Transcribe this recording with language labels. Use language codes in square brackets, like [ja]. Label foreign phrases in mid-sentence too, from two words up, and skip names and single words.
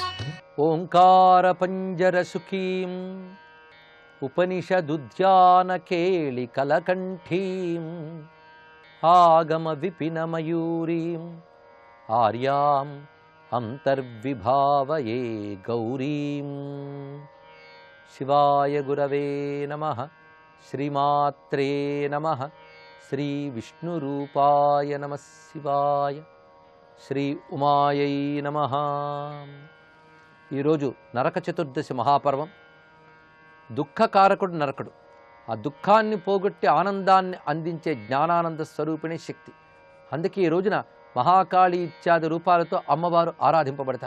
[sa] ओंकार पंजर सुखीं उपनिषदुद्यान केळि कलकंठीं आगम विपिन मयूरीं आर्याम् अंतर्विभावये गौरीं। शिवाय गुरवे नमः। श्रीमात्रे नमः। श्री विष्णुरूपाय नमः शिवाय। श्री उमायै नमः। [te] ఈ రోజు నరక చతుర్దశి మహాపర్వం. దుఃఖకారకుడు నరకుడు. ఆ దుఃఖాన్ని పోగొట్టి ఆనందాన్ని అందించే జ్ఞానానంద స్వరూపిణి శక్తి. అందుకే ఈ రోజున మహాకాళి ఇత్యాది రూపాలతో అమ్మవారు ఆరాధింపబడతారు.